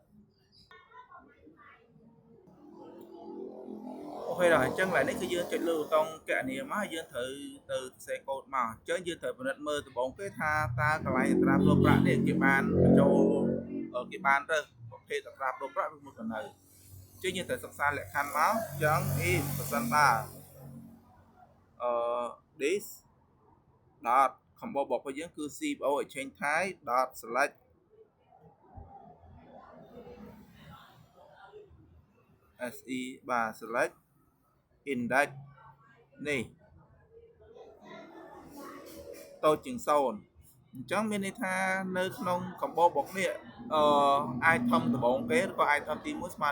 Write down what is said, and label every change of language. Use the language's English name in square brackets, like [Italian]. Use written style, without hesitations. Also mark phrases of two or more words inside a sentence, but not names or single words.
[Khmer] អូខេដល់អញ្ចឹងកន្លែងនេះគឺយើងចុចលើប៊ូតុងគណនាមកយើងត្រូវទៅសរសេរកូដមកអញ្ចឹងយើងត្រូវពិនិត្យមើលដំបូងគេថាតើកន្លែងអត្រាប្តូរប្រាក់នេះគេបានបញ្ចូលគេបានរើសប្រភេទអត្រាប្តូរប្រាក់ឬមួយក៏នៅអញ្ចឹងយើងត្រូវសិក្សាលក្ខខណ្ឌមកអញ្ចឹង if ប្រសិនបើ [English] this dot combo [Khmer] របស់យើងគឺ [English] CBO exchange Thai dot select [Khmer] SE បាទ [English] select index [Khmer] នេះតូចជាង0អញ្ចឹងមានន័យថានៅក្នុង [English] combo box [Khmer] នេះitem ដំបូងគេឬក៏ item ទី1ស្មើ